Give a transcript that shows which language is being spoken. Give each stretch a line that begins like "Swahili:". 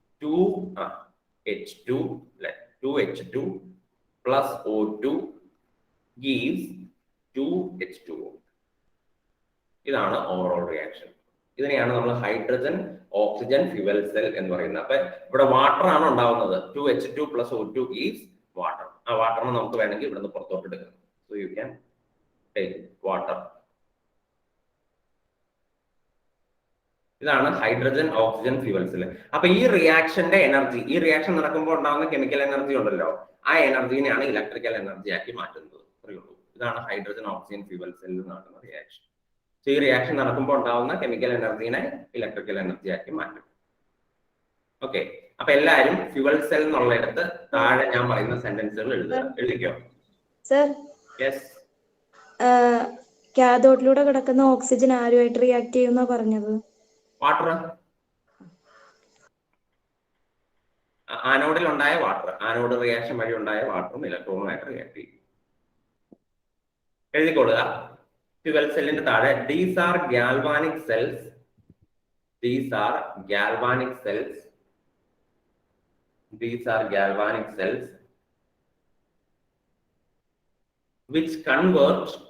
English: 2H2 plus O2 gives 2H2O.
Malayalam: ഇതാണ് overall reaction. ഇതിനെയാണ് നമ്മൾ ഹൈഡ്രജൻ ഓക്സിജൻ ഫ്യൂവൽ സെൽ എന്ന് പറയുന്നത്. അപ്പൊ ഇവിടെ വാട്ടർ ആണ് ഉണ്ടാവുന്നത്.
English: 2H2 plus O2 gives water.
Malayalam: ആ വാട്ടറിന് നമുക്ക് വേണമെങ്കിൽ ഇവിടുന്ന് പുറത്തോട്ട് എടുക്കാം.
English: So you can take water.
Malayalam: ഇതാണ് ഹൈഡ്രജൻ ഓക്സിജൻ ഫ്യൂവൽ സെൽ. അപ്പൊ ഈ റിയാക്ഷന്റെ എനർജി, ഈ റിയാക്ഷൻ നടക്കുമ്പോൾ ഉണ്ടാകുന്ന കെമിക്കൽ എനർജി ഉണ്ടല്ലോ, ആ എനർജിനെയാണ് ഇലക്ട്രിക്കൽ എനർജി ആക്കി മാറ്റുന്നത്. അറിയുള്ളൂ. ഇതാണ് ഹൈഡ്രജൻ ഓക്സിജൻ ഫ്യൂവൽ സെല്ലിൽ നടക്കുന്ന റിയാക്ഷൻ. സോ ഈ റിയാക്ഷൻ നടക്കുമ്പോൾ ഉണ്ടാകുന്ന കെമിക്കൽ എനർജിനെ ഇലക്ട്രിക്കൽ എനർജി ആക്കി മാറ്റും. ഓക്കെ. അപ്പൊ എല്ലാരും ഫ്യൂവൽ സെൽ എന്നുള്ളിടത്ത് താഴെ ഞാൻ പറയുന്ന സെന്റൻസുകൾ എഴുതിക്കോ. Sir,
English: Yes.
Malayalam: കാഥോഡിലൂടെ കിടക്കുന്ന ഓക്സിജൻ ആരുമായിട്ട് റിയാക്ട് ചെയ്യുന്ന പറഞ്ഞത്?
English: Water.
Malayalam: ആനോഡിൽ ഉണ്ടായ വാട്ടർ, ആനോഡ് റിയാക്ഷൻ വഴി ഉണ്ടായ വാട്ടറും ഇലക്ട്രോണുമായിട്ട് റിയാക്ട് ചെയ്യും. എഴുതിക്കൊള്ളുക. ഫ്യൂവൽ സെല്ലിന്റെ താഴെ
English: These are galvanic cells. These are galvanic cells. These are galvanic cells which convert